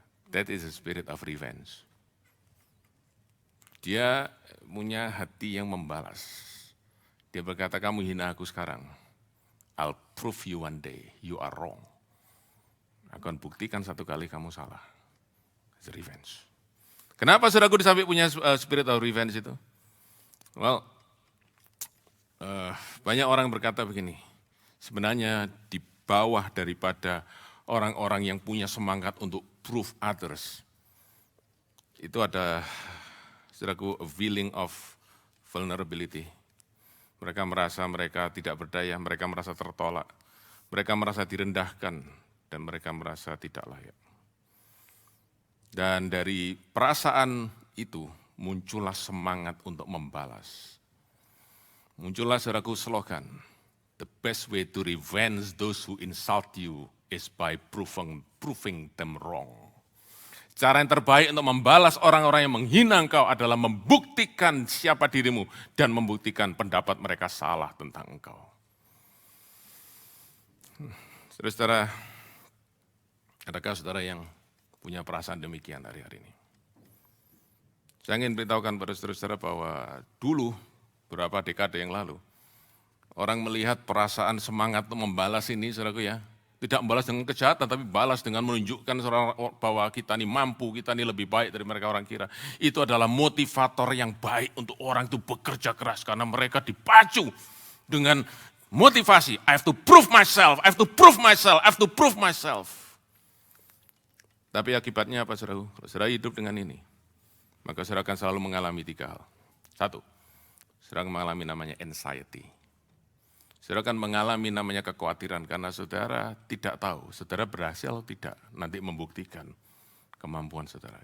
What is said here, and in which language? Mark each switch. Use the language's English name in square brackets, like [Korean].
[English] That is a spirit of revenge. [Indonesian] Dia punya hati yang membalas. Dia berkata, kamu hina aku sekarang. [English] I'll prove you one day, you are wrong. [Indonesian] Aku akan buktikan satu kali kamu salah. [English] It's revenge. [Indonesian] Kenapa saudaraku sampai punya [English] spirit of revenge [Indonesian] itu? [English] Well, [Indonesian] banyak orang berkata begini, sebenarnya di bawah daripada orang-orang yang punya semangat untuk [English] prove others, [Indonesian] itu ada, saudaraku, [English] a feeling of vulnerability. [Indonesian] Mereka merasa mereka tidak berdaya, mereka merasa tertolak, mereka merasa direndahkan, dan mereka merasa tidak layak. Dan dari perasaan itu muncullah semangat untuk membalas. Muncullah saudaraku slogan, [English] the best way to revenge those who insult you is by proving them wrong. [Indonesian] Cara yang terbaik untuk membalas orang-orang yang menghina engkau adalah membuktikan siapa dirimu dan membuktikan pendapat mereka salah tentang engkau. Saudara-saudara, adakah saudara yang punya perasaan demikian hari-hari ini? Saya ingin beritahukan pada saudara-saudara bahwa dulu, beberapa dekade yang lalu, orang melihat perasaan semangat untuk membalas ini, saudaraku ya, tidak membalas dengan kejahatan, tapi balas dengan menunjukkan bahwa kita ini mampu, kita ini lebih baik dari mereka orang kira. Itu adalah motivator yang baik untuk orang itu bekerja keras, karena mereka dipacu dengan Motivasi, [English] I have to prove myself, I have to prove myself, I have to prove myself. [Indonesian] Tapi akibatnya apa saudaraku? Kalau saudara hidup dengan ini, maka saudara akan selalu mengalami 3 hal. 1, saudara akan mengalami namanya anxiety. Saudara akan mengalami namanya kekhawatiran karena saudara tidak tahu, saudara berhasil atau tidak nanti membuktikan kemampuan saudara.